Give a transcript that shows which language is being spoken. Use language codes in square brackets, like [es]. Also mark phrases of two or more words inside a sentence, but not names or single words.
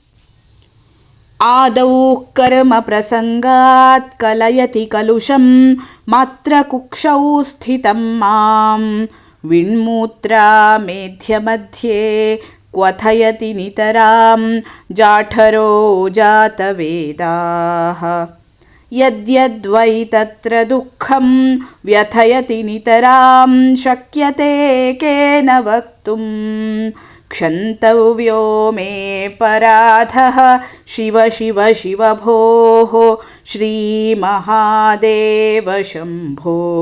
[sa] ಆದೌ ಕರ್ಮ ಪ್ರಸಂಗಾತ್ ಕಲಯತಿ ಕಲುಷಂ ಮಾತ್ರ ಕುಕ್ಷೌ ಸ್ಥಿತಂ ಮಾಂ ವಿಣ್ಮೂತ್ರ ಮೇಧ್ಯ ಮಧ್ಯೆ ಕ್ವಥಯತಿ ನಿತರಾಂ ಜಾಠರೋ ಜಾತವೇದಾಃ ಯದ್ಯದ್ವೈ ತತ್ರ ದುಃಖಂ ವ್ಯಥಯತಿ ನಿತರಾಂ ಶಕ್ಯತೆ ಕೇನ ವಕ್ತುಂ ಕ್ಷಂತವ್ಯೋ ಮೇ ಪರಾಧಃ ಶಿವ ಶಿವ ಶಿವ ಭೋಃ ಶ್ರೀ ಮಹಾದೇವ ಶಂಭೋ.